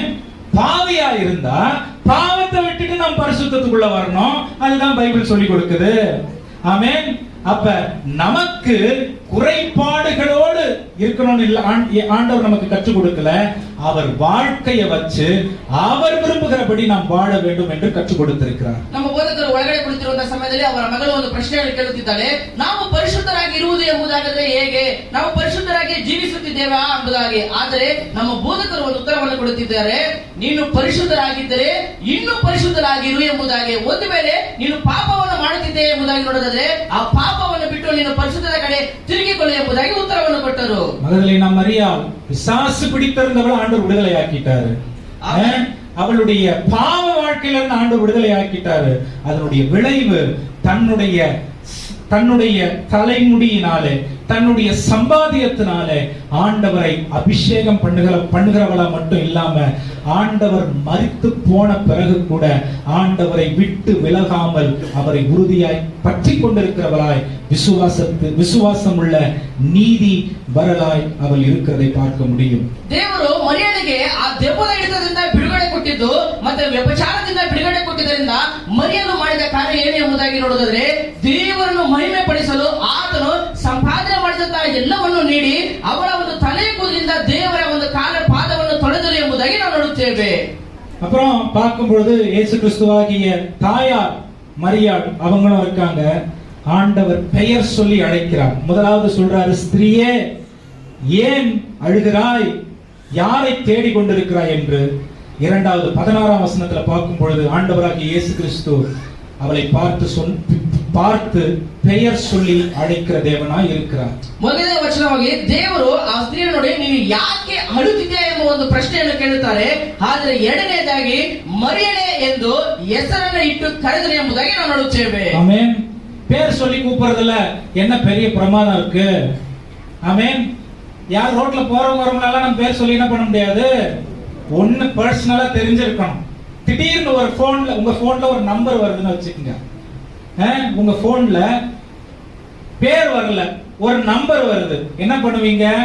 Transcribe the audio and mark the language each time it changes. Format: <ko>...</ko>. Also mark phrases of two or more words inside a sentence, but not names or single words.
<ta>பாவியா இருந்தா பாவத்தை விட்டுட்டு நாம் பரிசுத்தத்துக்குள்ள வரணும், அதுதான் பைபிள் சொல்லி கொடுக்குது. ஆமென். அப்ப நமக்கு குறைபாடுகளோடு இருக்கணும்னு இல்ல, ஆண்டவர் நமக்கு கற்றுக் கொடுக்கல, அவர் வாழ்க்கையை வச்சு அவர் விரும்புகிறபடி நாம் வாழ வேண்டும் என்று கற்றுக் கொடுத்திருக்கிறார்.</ta> <kn>ನಮ್ಮ ಬೋಧಕರು ಒಳಗಡೆ ಕುಳಿತಿರುವಂತಹ ಸಮಯದಲ್ಲಿ ಅವರ ಮಗಳು ಒಂದು ಪ್ರಶ್ನೆಯನ್ನು ಕೇಳುತ್ತಿದ್ದಾಳೆ, ನಾವು ಪರಿಶುದ್ಧರಾಗಿ ಇರುವುದು ಎಂಬುದಾಗಿದ್ರೆ ಹೇಗೆ, ನಾವು ಪರಿಶುದ್ಧರಾಗಿ ಜೀವಿಸುತ್ತಿದ್ದೇವಾ ಎಂಬುದಾಗಿ. ಆದರೆ ನಮ್ಮ ಬೋಧಕರು ಒಂದು ಉತ್ತರವನ್ನು ಕೊಡುತ್ತಿದ್ದಾರೆ, ನೀನು ಪರಿಶುದ್ಧರಾಗಿದ್ದರೆ ಇನ್ನೂ ಪರಿಶುದ್ಧರಾಗಿರು ಎಂಬುದಾಗಿ. ಒಂದು ವೇಳೆ ನೀನು ಪಾಪವನ್ನು ಮಾಡುತ್ತಿದ್ದೆ ಎಂಬುದಾಗಿ ನೋಡೋದಾದ್ರೆ ಆ ಪಾಪವನ್ನು ಬಿಟ್ಟು ನೀನು ಪರಿಶುದ್ಧದ ಕಡೆ ತಿರುಗಿಕೊಳ್ಳು ಎಂಬುದಾಗಿ ಉತ್ತರವನ್ನು ಕೊಟ್ಟರು.</kn> <ta>மகதலேனா மரியாள் பிசாசு பிடித்திருந்தவளை ஆண்டவர் விடுதலை ஆக்கிட்டாரு. அவளுடைய பாவ வாழ்க்கையில இருந்து ஆண்டவர் விடுதலை ஆக்கிட்டாரு. அதனுடைய விளைவு தன்னுடைய தலைமுடியினாலே, தன்னுடைய சம்பாதியத்தினாலே ஆண்டவரை அபிஷேகம் பண்ணுகிறவளா மட்டும் இல்லாம, ஆண்டவர் மரித்து போன பிறகு கூட ஆண்டவரை விட்டு விலகாமல் அவரை உறுதியாய் பற்றி கொண்டிருக்கிறவளாய், விசுவாசம் உள்ள நீதி வரலாய் அவள் இருக்கிறதை பார்க்க முடியும்.</ta> <kn>ದೇವರು ಮರಿಯಳಿಗೆ ಆ ದೆವ್ವದ ಹಿಡಿತದಿಂದ ಬಿಡುಗಡೆ ಕೊಟ್ಟಿದ್ದು ಮತ್ತೆ ವ್ಯಭಿಚಾರದಿಂದ ಬಿಡುಗಡೆ ಕೊಟ್ಟಿದ್ದರಿಂದ ಮರಿಯಳು ಮಾಡಿದ ಕಾರ್ಯ ಏನು ಎಂಬುದಾಗಿ ನೋಡೋದಾದ್ರೆ, ದೇವರನ್ನು ಮಹಿಮೆ ಪಡಿಸಲು ಆತನು ಸಂಪಾದನೆ ಮಾಡಿದಂತಹ ಎಲ್ಲವನ್ನು ನೀಡಿ ಅವಳ ಒಂದು ತಲೆ ಕೂದಲಿಂದ ದೇವರ ಒಂದು ಪಾದವನ್ನು ತೊಳೆದಳು ಎಂಬುದಾಗಿ ನಾವು ನೋಡುತ್ತೇವೆ.</kn> <ta>அப்புறம் பார்க்கும் பொழுது இயேசு கிறிஸ்துவாகிய தாயார் மரியாள் அவங்களும் இருக்காங்க. ஆண்டவர் பெயர் சொல்லி அழைக்கிறார். முதலாவது சொல்றாரு, ஸ்திரீயே ஏன் அழுகிறாய், யாரை தேடி கொண்டிருக்கிறாய் என்று. இரண்டாவது 16ஆம் வசனத்துல பார்க்கும் பொழுது ஆண்டவராகிய இயேசு கிறிஸ்து அவளை பார்த்து பெயர் சொல்லி அழைக்கிற தேவனாய் இருக்கிறார்.</ta> <kn>ಮೊದಲನೇ ವಚನವಾಗಿ ದೇವರು ಆ ಸ್ತ್ರೀಯ ನೋಡಿ ನೀನು ಯಾಕೆ ಅಳುತ್ತಿದ್ದೀಯಾ ಎಂಬ ಒಂದು ಪ್ರಶ್ನೆಯನ್ನು ಕೇಳುತ್ತಾರೆ. ಆದರೆ ಎರಡನೇದಾಗಿ ಮರಿಯಳೆ ಎಂದು ಹೆಸರನ್ನು ಇಟ್ಟು ಕರೆದರು ಎಂಬುದಾಗಿ ನಾವು ನೋಡುತ್ತೇವೆ. ಆಮೆನ್.</kn> <ta>பேர் சொல்லி கூப்பிடுறதுல என்ன பெரிய பிரமாதம் இருக்கு? ஆமென். யார் ரோட்ல போறவங்க எல்லாம் நம்ம பேர் சொல்லி என்ன பண்ண முடியாது, ஒன்னு பர்சனலா தெரிஞ்சிருக்கணும். திடீர்னு ஒரு போன்ல, உங்க போன்ல ஒரு நம்பர் வருதுன்னு வச்சுக்கோங்க, உங்க போன்ல பேர் வரல, ஒரு நம்பர் வருது, என்ன பண்ணுவீங்க?</ta>